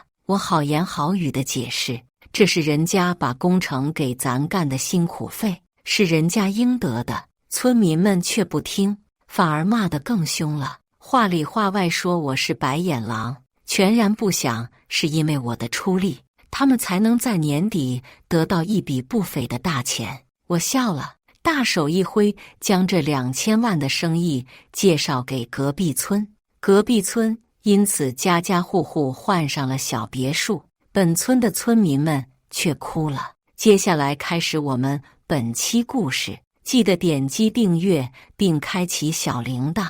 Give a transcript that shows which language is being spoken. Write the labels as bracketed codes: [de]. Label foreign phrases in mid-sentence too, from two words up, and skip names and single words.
[zh] 我好言好語地解釋，這是人家把工程給咱幹的辛苦費，是人家應得的。村民們卻不聽，反而罵得更兇了，話裡話外說我是白眼狼。全然不想是因為我的出力，他們才能在年底得到一筆不菲的大錢。我笑了，大手一揮，將這2000萬的生意介紹給隔壁村。隔壁村因此家家戶戶換上了小別墅，本村的村民們卻哭了。接下來開始我們本期故事，記得點擊訂閱並開啟小鈴鐺。